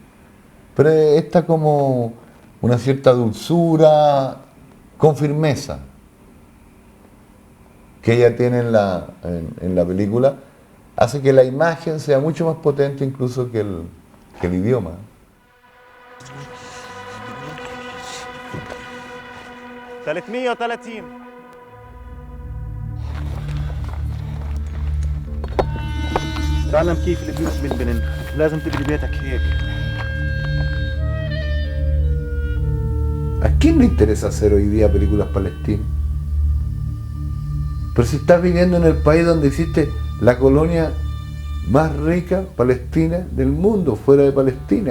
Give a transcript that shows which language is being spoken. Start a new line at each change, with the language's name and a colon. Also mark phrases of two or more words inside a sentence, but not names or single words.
Spanish: Pero está como una cierta dulzura con firmeza que ella tiene en la película, hace que la imagen sea mucho más potente incluso que el idioma.
Arabic: تعلم كيف البيوت بالبنن لازم تبني بيتك هيك.
Spanish: ¿A quién le interesa hacer hoy día películas palestinas? Pero si estás viviendo en el país donde existe la colonia más rica palestina del mundo, fuera de Palestina.